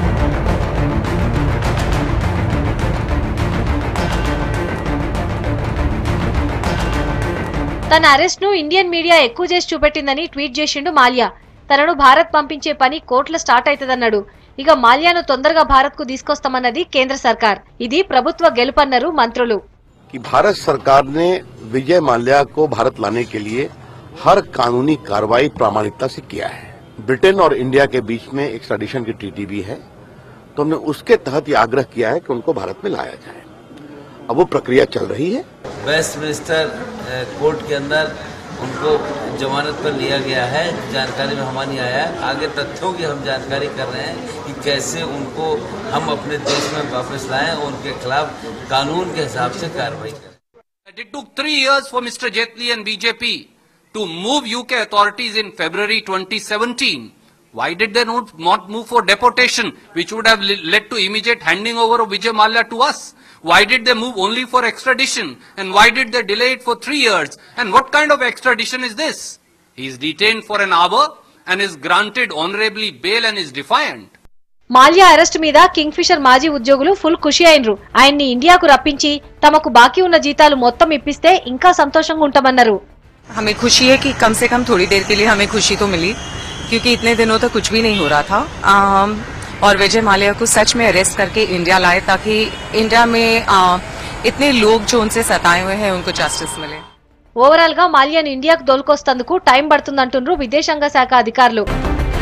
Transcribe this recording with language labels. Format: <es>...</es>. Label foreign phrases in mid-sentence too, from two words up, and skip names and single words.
<te>తన అరెస్ట్ ను ఇండియన్ మీడియా ఎక్కువ చేసి చూపెట్టిందని ట్వీట్ చేసిండు మాల్యా. తనను భారత్ పంపించే పని కోర్టులో స్టార్ట్ అవుతుందన్నాడు. ఇక మాల్యాను తొందరగా భారత్ కు తీసుకొస్తామన్నది కేంద్ర సర్కార్. ఇది ప్రభుత్వ గెలుపన్నారు మంత్రులు.</te> <hi>भारत सरकार ने विजय माल्या को भारत लाने के लिए हर कानूनी कार्रवाई प्रामाणिकता से किया है. ब्रिटेन और इंडिया के बीच में एक्स्ट्राडिशन की ट्रीटी भी है, तो हमने उसके तहत ये आग्रह किया है कि उनको भारत में लाया जाए. अब वो प्रक्रिया चल रही है. वेस्टमिनिस्टर कोर्ट के अंदर उनको जमानत पर लिया गया है. जानकारी में हमारी आया है. आगे तथ्यों की हम जानकारी कर रहे हैं कि कैसे उनको हम अपने देश में वापस लाएं और उनके खिलाफ कानून के हिसाब से कार्रवाई करें.</hi> <en>It took 3 years for Mr. Jaitley and BJP to move UK authorities in February 2017. Why did they not move for deportation, which would have led to immediate handing over of Vijay Mallya to us? Why did they move only for extradition? And why did they delay it for 3 years? And what kind of extradition is this? He is detained for an hour and is granted honorably bail and is defiant.</en> <te>మాల్యా అరెస్ట్ మీద కింగ్ ఫిషర్ మాజీ ఉద్యోగులు ఫుల్ ఖుషి అయినరు. ఆయన్ని ఇండియాకు రప్పించి తమకు బాకీ ఉన్న జీతాలు మొత్తం ఇప్పిస్తే ఇంకా సంతోషంగా ఉంటామన్నారు.</te> <hi>हमें खुशी है कि कम से कम थोड़ी देर के लिए हमें खुशी तो मिली, क्योंकि इतने दिनों तक कुछ भी नहीं हो रहा था. और विजय माल्या को सच में अरेस्ट करके इंडिया लाए, ताकि इंडिया में इतने लोग जो उनसे सताए हुए हैं उनको जस्टिस मिले.</hi> <te>ఓవరాల్ గా మాల్యాను ఇండియాకు దోల్కొస్తందుకు టైం పడుతుందంటున్నారు విదేశాంగ శాఖ అధికారులు.</te>